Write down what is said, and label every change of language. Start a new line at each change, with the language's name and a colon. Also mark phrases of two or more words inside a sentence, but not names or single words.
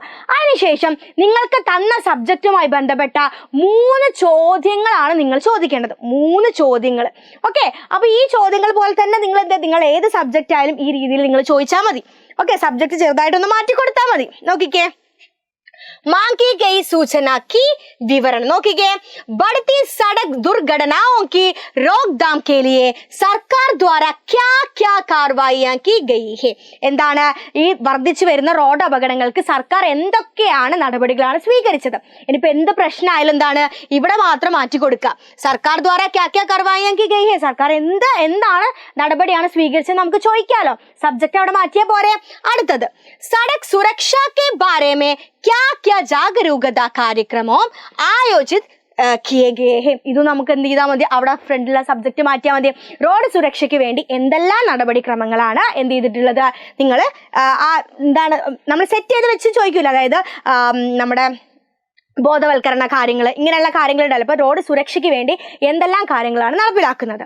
Malayalam: അതിനുശേഷം നിങ്ങൾക്ക് തന്ന സബ്ജക്റ്റുമായി ബന്ധപ്പെട്ട 3 ചോദ്യങ്ങളാണ് നിങ്ങൾ ചോദിക്കേണ്ടത്. 3 ചോദ്യങ്ങൾ. ഓക്കെ, അപ്പൊ ഈ ചോദ്യങ്ങൾ പോലെ തന്നെ നിങ്ങൾ ഏത് സബ്ജക്റ്റ് ആയാലും ഈ രീതിയിൽ നിങ്ങൾ ചോദിച്ചാൽ മതി. ഓക്കെ, സബ്ജക്റ്റ് ചെറുതായിട്ടൊന്ന് മാറ്റി കൊടുത്താൽ മതി. നോക്കിക്കേ,
Hindi: मांगी गई सूचना की विवरण. നോക്കിക്കേ, बढ़ती सड़क दुर्घटनाओं की रोकथाम के लिए सरकार द्वारा क्या क्या कार्रवाइयां की गई है.
Malayalam: എന്താണ് ഈ വർദ്ധിച്ചു വരുന്ന റോഡ് അപകടങ്ങൾക്ക് സർക്കാർ എന്തൊക്കെയാണ് നടപടികളാണ് സ്വീകരിച്ചത്? ഇനിയിപ്പോ എന്ത് പ്രശ്നമായാലും എന്താണ് ഇവിടെ മാത്രം മാറ്റി കൊടുക്കുക.
Hindi: सरकार द्वारा क्या क्या कार्रवाइयां की गई है,
Malayalam: സർക്കാർ എന്താണ് നടപടിയാണ് സ്വീകരിച്ചത് നമുക്ക് ചോദിക്കാലോ. സബ്ജക്റ്റ് അവിടെ മാറ്റിയാൽ പോരെ. അടുത്തത്,
Hindi: सड़क सुरक्षा के बारे में क्या क्या जागरूकता कार्यक्रमों आयोजित किए गए हैं.
Malayalam: ഇത് നമുക്ക് എന്ത് ചെയ്താൽ മതി, അവിടെ ഫ്രണ്ടിലുള്ള സബ്ജക്റ്റ് മാറ്റിയാൽ മതി. റോഡ് സുരക്ഷയ്ക്ക് വേണ്ടി എന്തെല്ലാം നടപടിക്രമങ്ങളാണ് എന്ത് ചെയ്തിട്ടുള്ളത് നിങ്ങൾ എന്താണ് നമ്മൾ സെറ്റ് ചെയ്ത് വെച്ച് ചോദിക്കൂല. അതായത് നമ്മുടെ ബോധവൽക്കരണ കാര്യങ്ങൾ, ഇങ്ങനെയുള്ള കാര്യങ്ങളുണ്ടല്ലോ. അപ്പോൾ റോഡ് സുരക്ഷയ്ക്ക് വേണ്ടി എന്തെല്ലാം കാര്യങ്ങളാണ് നടപ്പിലാക്കുന്നത്.